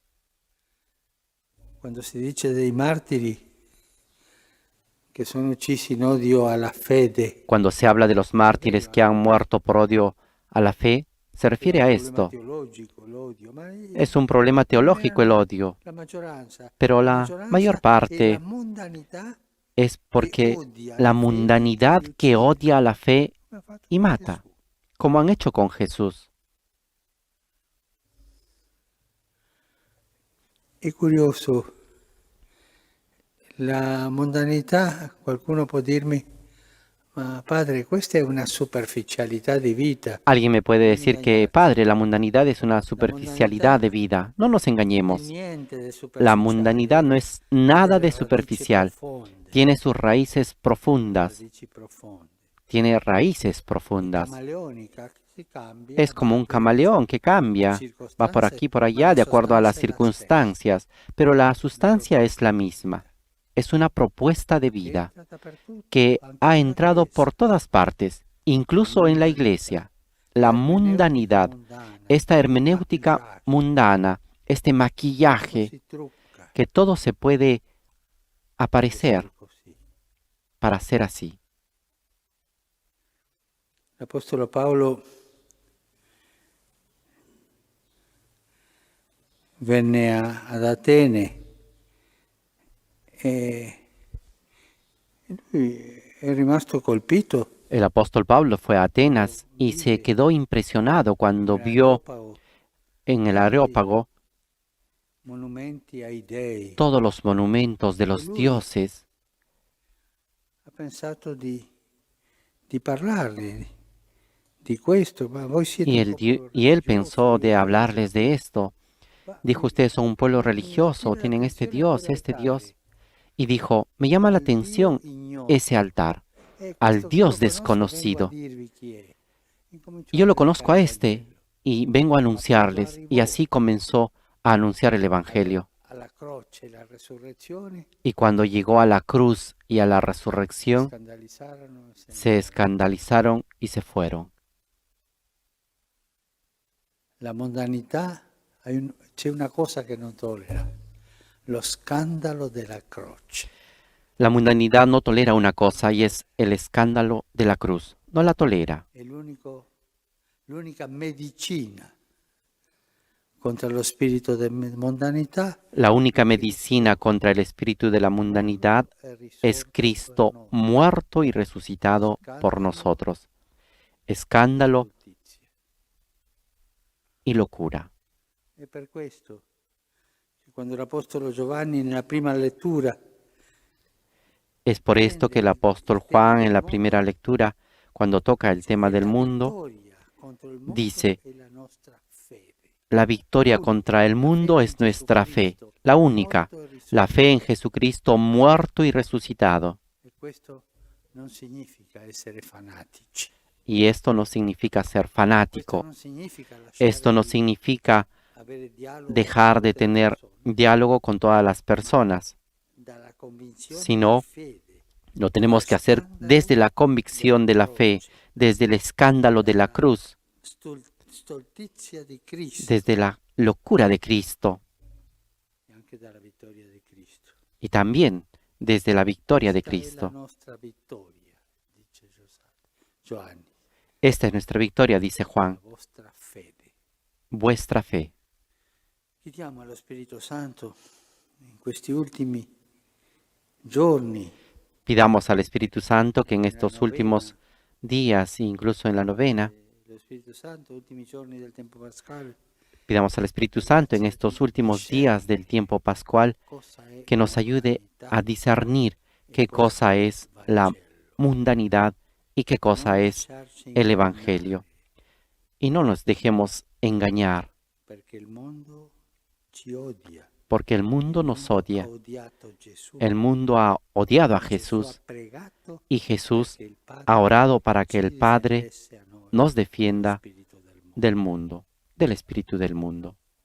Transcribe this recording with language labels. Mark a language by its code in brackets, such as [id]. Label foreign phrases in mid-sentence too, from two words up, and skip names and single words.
[it] Quando si dice dei martiri che sono uccisi in odio alla fede, [es] Cuando se habla de los mártires que han muerto por odio a la fe, se refiere a esto. [it] teologico l'odio, ma [es] Es un problema teológico el odio, [it] la maggioranza, [es] pero la mayor [it] è [es] parte [it] la mondanità [es] es porque la mundanidad que odia a la fe [it] come ha fatto [es] y [it] con [es] mata, [it] Gesù. [es] como han hecho con Jesús. [it] È curioso, la mondanità, qualcuno può dirmi, ma padre, questa è una superficialità di vita. [es] Alguien me puede decir que, Padre, la mundanidad es una superficialidad de vida. No nos [it] Non è [es] engañemos. [it] niente di [es] La [it] superficiale, [es] mundanidad no es nada de [it] delle radici [es] superficial. [it] profonde, [es] Tiene sus raíces profundas. [it] radici profonde. [es] Tiene raíces [it] È [es] profundas. [it] camaleonica, che si cambia, [es] Es como un [it] va [es] camaleón que cambia, va por aquí, por allá, de acuerdo a las circunstancias, pero la sustancia es la misma. Es una propuesta de vida que ha entrado por todas partes, incluso en la iglesia. La mundanidad, esta hermenéutica mundana, este maquillaje, que todo se puede aparecer para ser así. El apóstol [it] Paolo venne ad Atene e lui è rimasto colpito [es] El apóstol Pablo fue a Atenas y se quedó impresionado cuando vio en el Areópago [it] monumenti ai dei. [es] todos los monumentos de los dioses. [it] Ha pensato di parlargli di questo, ma voi siete [es] Y [it] un [es] él, [it] popolo [es] y él [it] religioso, [es] pensó de [it] io- [es] hablarles de esto. [it] Ma [es] Dijo, ustedes son un pueblo religioso, [it] mi attira [es] tienen este [it] l'attenzione [es] Dios. [it] quell'altare, [es] Y dijo, me llama la [it] al Dio [es] atención [it] ignoto. [es] ese altar, [it] Questo [es] al [it] che [es] Dios [it] lo conosco, vengo a [es] desconocido. [it] dirvi chi è. Incominciò [es] Yo lo [it] a [es] conozco a [it] predicare [es] este [it] il [es] y vengo a anunciarles. Y así comenzó a anunciar el Evangelio. [it] alla croce e la resurrezione, [es] Y cuando llegó a la cruz y a la resurrección, [it] scandalizzarono e se ne [es] se escandalizaron y se fueron. [it] La mondanità, c'è una cosa che non tollera, lo scandalo della croce. [es] La mundanidad no tolera una cosa y es el escándalo de la cruz. No la tolera. [it] È l'unica medicina contro lo spirito di mondanità. [es] La única medicina contra el espíritu de la mundanidad es Cristo muerto y resucitado por nosotros. Escándalo y locura. [it] E per questo, quando l'Apostolo Giovanni nella prima lettura [es] Es por esto que el apóstol Juan en la primera lectura, cuando toca el tema del mundo, dice, la victoria contra el mundo es nuestra fe, la única, la fe en Jesucristo muerto y resucitado. [it] Questo non significa essere fanatici. [es] Y esto no significa ser fanático. Esto no significa dejar de tener diálogo con todas las personas, sino lo tenemos que hacer desde la convicción de la fe, desde el escándalo de la cruz, desde la locura de Cristo y también desde la victoria de Cristo. Esta es nuestra victoria, dice Juan, vuestra fe. [it] Chiediamo allo Spirito Santo in questi ultimi giorni, [es] Pidamos al Espíritu Santo que en estos últimos días, incluso en la novena, [it] lo Spirito Santo, ultimi giorni del tempo pasquale, [es] pidamos al Espíritu Santo en estos últimos días del tiempo pascual [it] cosa è [es] que nos ayude a discernir qué cosa es la mundanidad y qué cosa es el Evangelio. Y no nos dejemos engañar, [it] perché il mondo ci odia. [es] porque el mundo nos odia. [it] Ha odiato Gesù. [es] El mundo ha odiado a [it] Gesù [es] Jesús [it] ha pregato [es] y Jesús [it] che il Padre [es] ha orado para que [it] ci [es] el Padre [it] difendesse a noi [es] nos [it] dallo [es] defienda [it] spirito del mondo. [es] del mundo, del espíritu del mundo.